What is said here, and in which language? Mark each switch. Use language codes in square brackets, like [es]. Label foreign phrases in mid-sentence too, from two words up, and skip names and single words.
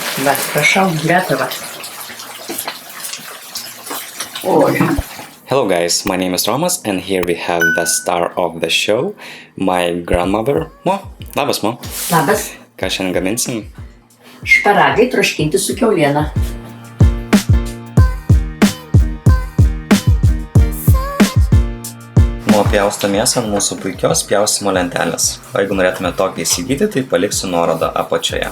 [ru] Вот, прошел, готово. Ой. [en] Hello guys, my name is Romas and here we have the star of the show, my grandmother. [lt] Mo, labas, Mo. Labas. Ką šiandien gaminsim? Šparagai troškinti su kiauliena. Mo pjausto mėsą ant mūsų puikios pjaustimo lentelės. O jeigu norėtume tokį įsigyti, tai paliksiu nuorodą apačioje.